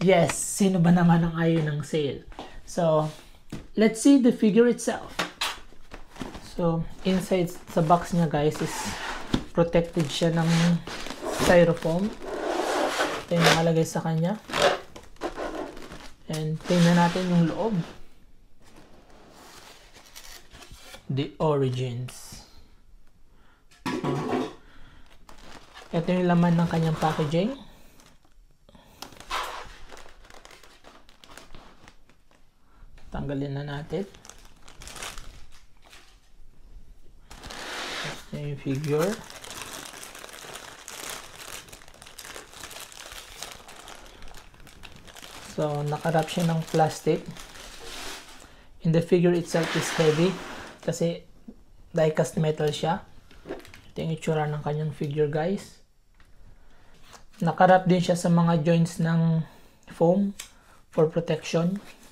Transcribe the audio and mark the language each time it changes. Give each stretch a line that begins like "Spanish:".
Filipino: Yes, sino ba naman ang ayaw ng sale?
English: So, let's see the figure itself.
Filipino: So, inside sa box niya guys
English: is protected
Filipino: siya ng styrofoam. Ito yung nakalagay sa kanya. And tingnan natin yung loob.
English: The Origins.
Filipino: Ito yung laman ng kanyang packaging. Tanggalin na natin. Ito yung figure. So, nakarap siya ng plastic.
English: And the figure itself is heavy
Filipino: kasi
English: die-cast metal siya. Ito yung itsura ng kanyang figure guys. Nakarap din siya sa mga joints ng foam for protection.